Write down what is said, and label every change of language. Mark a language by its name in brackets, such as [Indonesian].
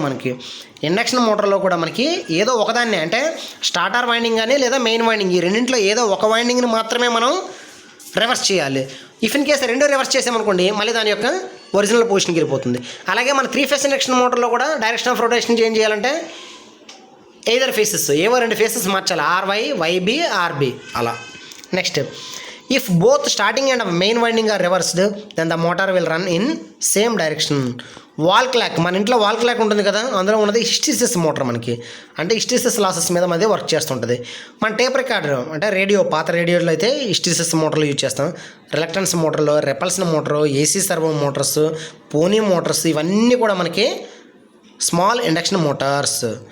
[Telugu] మనకి ఇండక్షన్ మోటార్లో కూడా మనకి ఏదో ఒకదాన్ని అంటే స్టార్టర్ వైండింగ్ కానీ లేదా మెయిన్ వైండింగ్ ఈ రెండింటిలో ఏదో ఒక వైండింగ్ని మాత్రమే మనం రివర్స్ చేయాలి. ఇఫ్ ఇన్ కేసు రెండో రివర్స్ చేసామనుకోండి మళ్ళీ దాని యొక్క ఒరిజినల్ పొజిషన్కి వెళ్ళిపోతుంది. అలాగే మన 3 ఫేస్ ఇండక్షన్ మోటార్లో కూడా డైరెక్షన్ ఆఫ్ రొటేషన్ చేంజ్ చేయాలంటే ఎయిదర్ ఫేసెస్ ఏవో 2 ఫేసెస్ మార్చాలి, ఆర్వై, వైబి, ఆర్బి అలా. [English] Next, if both starting and main winding are reversed then the motor will run in same direction. [Telugu] Wall clock, మన ఇంట్లో wall clock ఉంటుంది కదా, అందులో ఉన్నది హిస్టీసిస్ మోటార్. మనకి అంటే హిస్టీసిస్ లాసెస్ మీద మనది వర్క్ చేస్తుంటుంది. మన టేప్ రికార్డర్ అంటే రేడియో, పాత రేడియోలో అయితే హిస్టీసిస్ మోటార్లు యూజ్ చేస్తాం. రిలక్టెన్స్ మోటార్లు, రెపల్షన్ మోటారు, ఏసీ సర్వో మోటార్స్, పోనీ మోటార్స్ ఇవన్నీ కూడా మనకి స్మాల్ ఇండక్షన్ మోటార్స్.